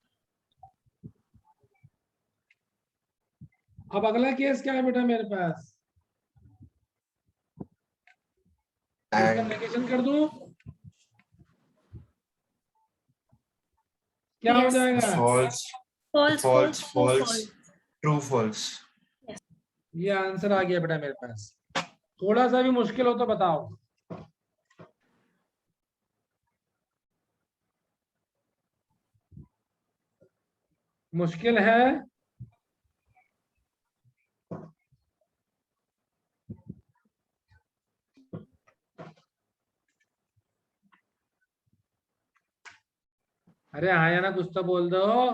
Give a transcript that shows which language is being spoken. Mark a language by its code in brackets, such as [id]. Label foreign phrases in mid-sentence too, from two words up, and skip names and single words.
[hi] अब अगला केस क्या है बेटा मेरे पास? इसका And नेगेशन कर दूं, क्या हो Yes. जाएगा? [en] false, False, false, false, true, false, false. true, false. [hi] ये आंसर आ गया बेटा मेरे पास। थोड़ा सा भी मुश्किल हो तो बताओ। मुश्किल है? अरे हाँ या ना, कुछ तो बोल दो।